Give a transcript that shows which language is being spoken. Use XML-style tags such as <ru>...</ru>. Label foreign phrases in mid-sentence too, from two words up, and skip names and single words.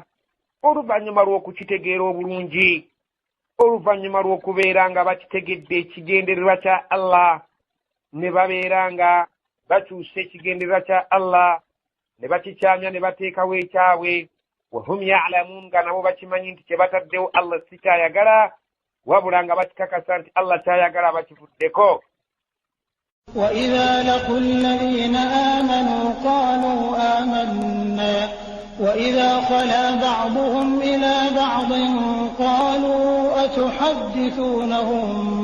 <lg>oluvannyuma lw'okukitegeera obulungi oluvannyuma lw'okubeera nga bakitegedde ekigendererwa kya Allah ne babeera nga bakyusa ekigendererwa kya Allah ne bakikyamya ne bateekawo ekyabwe.</lg> <ar>وهم يعلمون</ar> <lg>nga nabo bakimanyi nti kye bataddewo Allah si kyayagala wabula nga bakikakasa nti Allah kyayagala bakivuddeko.</lg> <ar>وإذا لقوا الذين آمنوا قالوا آمنا وإذا خلا بعضهم إلى بعض قالوا أتحدثونهم</ar>